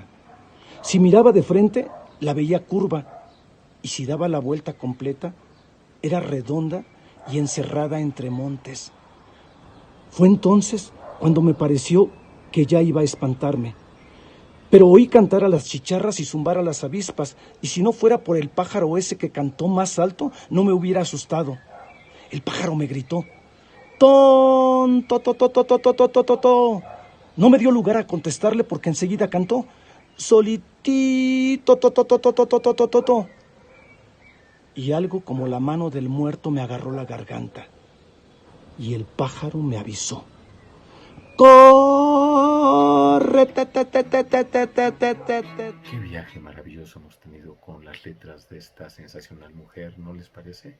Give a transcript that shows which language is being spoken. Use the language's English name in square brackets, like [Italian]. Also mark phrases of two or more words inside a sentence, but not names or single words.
[Spanish] Si miraba de frente, la veía curva y si daba la vuelta completa, era redonda y encerrada entre montes. Fue entonces cuando me pareció que ya iba a espantarme. Pero oí cantar a las chicharras y zumbar a las avispas, y si no fuera por el pájaro ese que cantó más alto, no me hubiera asustado. El pájaro me gritó: ¡Ton, to, to, to, to, to, to, to, to, to, to! No me dio lugar a contestarle porque enseguida cantó: Solitito, to, to, to, to, to, to, to, to, to, to. Y algo como la mano del muerto me agarró la garganta. Y el pájaro me avisó: ¡Corre! Qué viaje maravilloso hemos tenido con las letras de esta sensacional mujer, ¿no les parece?